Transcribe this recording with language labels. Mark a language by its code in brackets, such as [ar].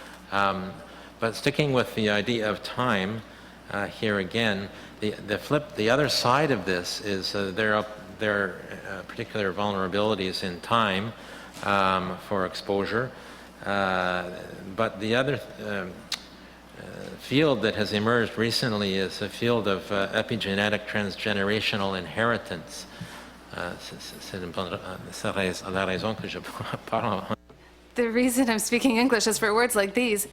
[en] But sticking with the idea of time, here again, the other side of this is there are particular vulnerabilities in time for exposure. But the other field that has emerged recently is a field of epigenetic transgenerational inheritance. [fr] C'est la raison que je parle. [en] The reason I'm speaking English is for words like these.